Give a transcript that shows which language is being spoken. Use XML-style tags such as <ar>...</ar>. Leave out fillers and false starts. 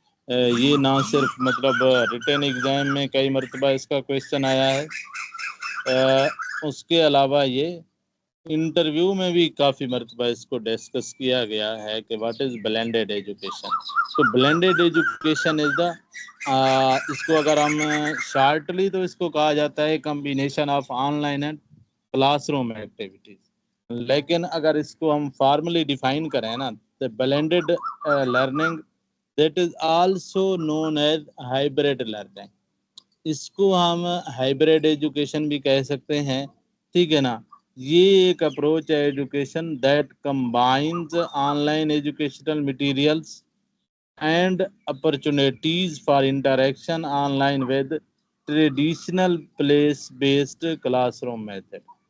<ur>یہ نہ صرف مطلب ریٹن ایگزام میں کئی مرتبہ اس کا کویشچن آیا ہے, اس کے علاوہ یہ انٹرویو میں بھی کافی مرتبہ اس کو ڈسکس کیا گیا ہے کہ</ur> <en>What is blended education.</en> <ur>تو بلینڈیڈ ایجوکیشن از دا اس کو اگر ہم شارٹلی تو اس کو کہا جاتا ہے</ur> <en>Combination of online and classroom activities.</en> <ur>لیکن اگر اس کو ہم فارملی ڈیفائن کریں نا,</ur> <en>the blended learning that is also known as hybrid learning.</en> <ur>اس کو ہم ہائبریڈ ایجوکیشن بھی کہہ سکتے ہیں, ٹھیک ہے نا. یہ ایک اپروچ ہے</ur> <en>Education that combines online educational materials and opportunities for interaction online with traditional place based classroom method.</en>